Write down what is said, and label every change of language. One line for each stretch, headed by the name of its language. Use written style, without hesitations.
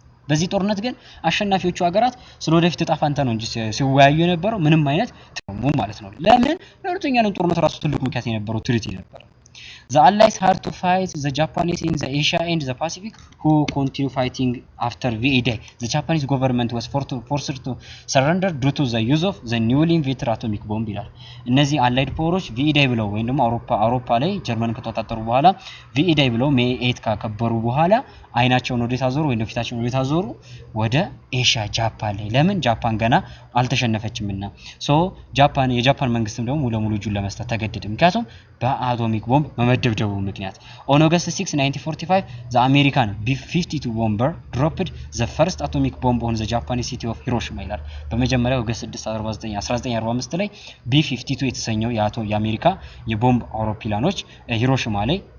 Amharic: በዚህ ጦርነት ግን አሸናፊዎቹ ሀገራት ስለወደፊት ዕጣ ፈንታ ነው እንጂ ሲወያዩ የነበረው ምንም አይነት ተሙ ማለት ነው። ለምን ለሁለተኛው ዓለም ጦርነት ራሱ ትልቁ ምክንያት የነበረው ትሪቲ ነበር።
English: The Allies had to fight the Japanese in the Asia and the Pacific, who continued fighting after VE-Day. The Japanese government was forced to surrender due to the use of the newly invented atomic bomb.
Amharic: ይላል እነዚህ አላይድ ፓወሮች VE-Day ብለው ወይም ደግሞ አውሮፓ ላይ ጀርመን ከተወጣጠሩ በኋላ VE-Day ብለው ሜይ 8 ካከበሩ በኋላ አይናቸውን ወደ ታዞሩ ወይ ፊታቸውን ወደ ታዞሩ ወደ ኤሽያ ጃፓን ላይ ለምን ጃፓን ገና አልተሸነፈችምና ጃፓን የጃፓን መንግስትም ደግሞ ሙሉ ለሙሉ እጁን ለመስጠት ተገደደ ምክንያቱም በአቶሚክ ቦምብ መመደብደቡ ምክንያት
English: on August 6 1945 the American B-52 bomber dropped the first atomic bomb on the Japanese city of Hiroshima
Amharic: ይላል በመጀመሪያው ኦገስት 6 1945 ላይ B-52 የተሰኘው የአሜሪካ የቦምብ አውሮፕላኖች ሂሮሺማ ላይ